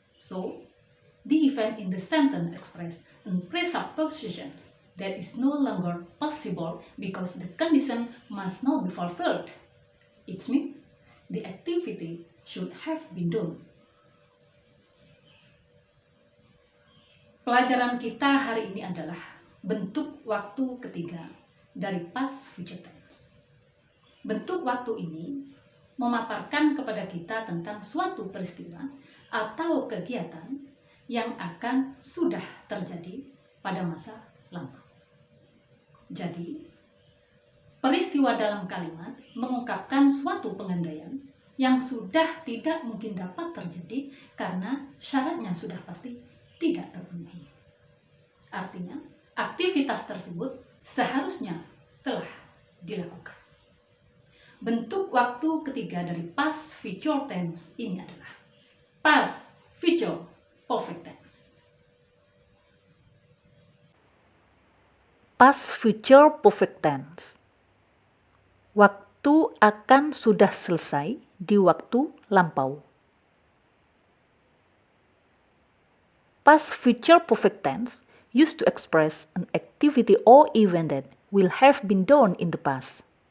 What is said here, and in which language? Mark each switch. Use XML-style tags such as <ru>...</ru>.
<en>So, the event in the sentence express in presuppositions that is no longer possible because the condition must not be fulfilled. It means the activity should have been done.</en> <id>Pelajaran kita hari ini adalah bentuk waktu ketiga dari past future tense. Bentuk waktu ini memaparkan kepada kita tentang suatu peristiwa atau kegiatan yang akan sudah terjadi pada masa lampau. Jadi, peristiwa dalam kalimat mengungkapkan suatu pengandaian yang sudah tidak mungkin dapat terjadi karena syaratnya sudah pasti tidak terpenuhi. Artinya, aktivitas tersebut seharusnya telah dilakukan. Bentuk waktu ketiga dari past future tense ini adalah past future perfect tense.</id> <en>Past future perfect tense.</en> <id>Waktu akan sudah selesai di waktu lampau.</id> <en>Past future perfect tense used to express an activity or event that will have been done in the past.</en>